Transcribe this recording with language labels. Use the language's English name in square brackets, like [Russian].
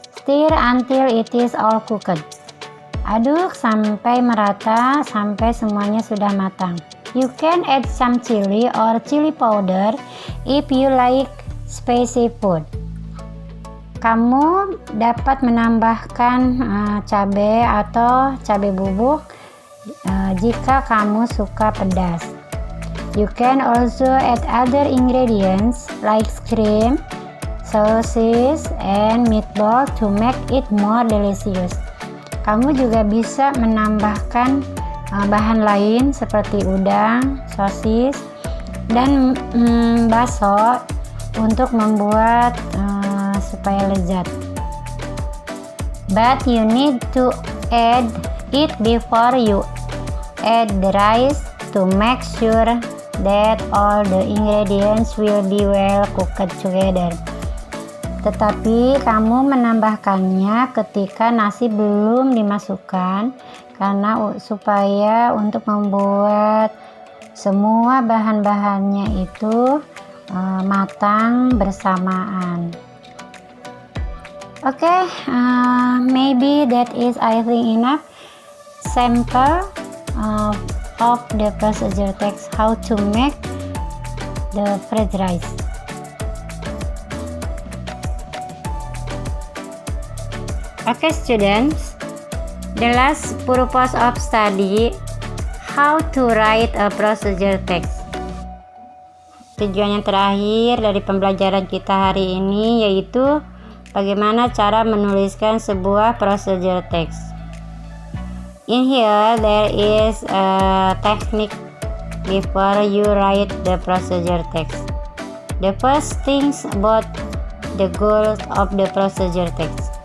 [English] Stir until it is all cooked. [Indonesian] Aduk sampai merata sampai semuanya sudah matang. [English] You can add some chili or chili powder if you like spicy food. [Indonesian] Kamu dapat menambahkan cabai atau cabai bubuk jika kamu suka pedas. [English] You can also add other ingredients like cream, sauces, and meatball to make it more delicious. [Indonesian] Kamu juga bisa menambahkan bahan lain seperti udang, sosis, dan bakso untuk membuat supaya lezat. [English] But you need to add it before you add the rice to make sure that all the ingredients will be well cooked together. [Indonesian] Tetapi kamu menambahkannya ketika nasi belum dimasukkan karena supaya untuk membuat semua bahan-bahannya itu matang bersamaan. [English] Okay, maybe that is I think enough sample of the procedure text how to make the fried rice. Okay students, the last purpose of study, how to write a procedure text. [Indonesian] Tujuan yang terakhir dari pembelajaran kita hari ini yaitu bagaimana cara menuliskan sebuah procedure text. [English] In here there is a technique before you write the procedure text. The first things about the goals of the procedure text.